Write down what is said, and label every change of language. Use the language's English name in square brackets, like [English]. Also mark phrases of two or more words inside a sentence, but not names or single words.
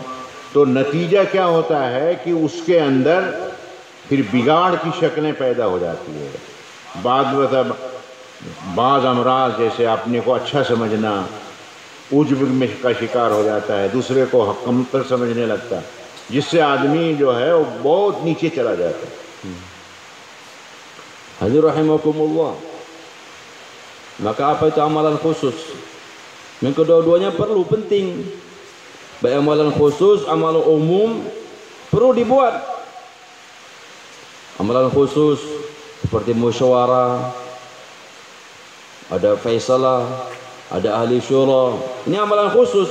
[Hindi] तो नतीजा क्या होता है कि उसके अंदर फिर बिगाड़ की शक्लें पैदा हो जाती है। बाज़ अमराज जैसे अपने को अच्छा समझना, उज्ब में का शिकार हो जाता है, दूसरे को कमतर समझने लगता है, जिससे आदमी जो है वो बहुत नीचे चला जाता है। [Arabic] Hadirin rahimakumullah, [Indonesian] maka apa itu amalan khusus? Yang kedua-duanya perlu, penting. Baik amalan khusus, amalan umum perlu dibuat. Amalan khusus seperti musyawarah, ada faisalah, ada ahli syura, ini amalan khusus.